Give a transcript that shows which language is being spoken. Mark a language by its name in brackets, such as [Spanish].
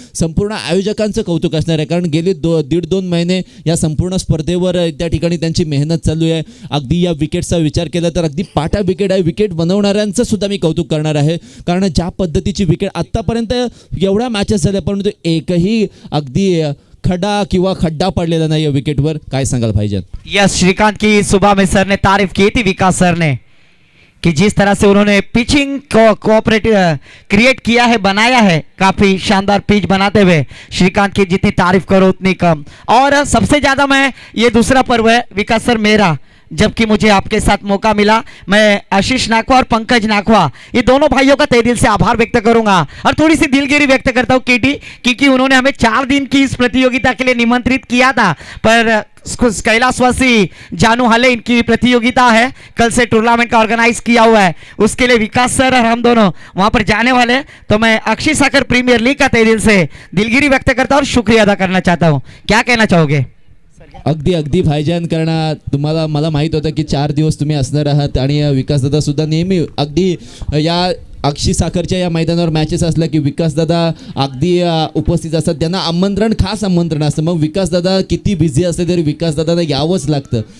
[Marathi] संपूर्ण आयोजकांचं कौतुक असणार आहे, कारण गेले 1.5-2 महिने या संपूर्ण स्पर्धेवर त्या ठिकाणी त्यांची मेहनत चालू आहे. अगदी या विकेटचा विचार केला तर अगदी पाटा विकेट आहे. विकेट बनवणाऱ्यांचं सुद्धा मी कौतुक करणार आहे, कारण ज्या पद्धतीची विकेट आत्तापर्यंत एवढ्या मॅचेस झाल्या परंतु एकही अगदी खड्डा किंवा खड्डा पडलेला नाही या विकेटवर. काय सांगाल भाईजान? [Hindi] यस, श्रीकांत की सुबह में सर ने तारीफ की थी विकास सर ने कि जिस तरह से उन्होंने पिचिंग को कोऑपरेटिव क्रिएट किया है, बनाया है, काफी शानदार पिच बनाते हुए श्रीकांत की जितनी तारीफ करो उतनी कम। और सबसे ज्यादा मैं ये दूसरा पर्व है विकास सर मेरा, जबकि मुझे आपके साथ मौका मिला, मैं आशीष नाखवा और पंकज नाखवा ये दोनों भाइयों का तहे दिल से आभार व्यक्त करूंगा और थोड़ी सी दिलगिरी व्यक्त करता हूं केटी, क्योंकि उन्होंने हमें 4 दिन की इस प्रतियोगिता के लिए निमंत्रित किया था, पर कैलाशवासी जानू हाले इनकी प्रतियोगिता है, कल से टूर्नामेंट का ऑर्गेनाइज किया हुआ है, उसके लिए विकास सर और हम दोनों वहां पर जाने वाले हैं। तो मैं अक्षय सागर प्रीमियर लीग का तहे दिल से दिलगिरी व्यक्त करता हूं और शुक्रिया अदा करना चाहता हूं। क्या कहना चाहोगे? [Marathi] अगदी अगदी भाईजान, कारण तुम्हाला मला माहित होतं की 4 दिवस तुम्ही असणार आहात आणि विकासदादा सुद्धा नेहमी अगदी या अक्षी साखरच्या या मैदानावर मॅचेस असल्या की विकासदादा अगदी उपस्थित असतात, त्यांना आमंत्रण, खास आमंत्रण असतं। मग विकासदादा किती बिझी असले तरी विकासदादांना यावंच लागतं।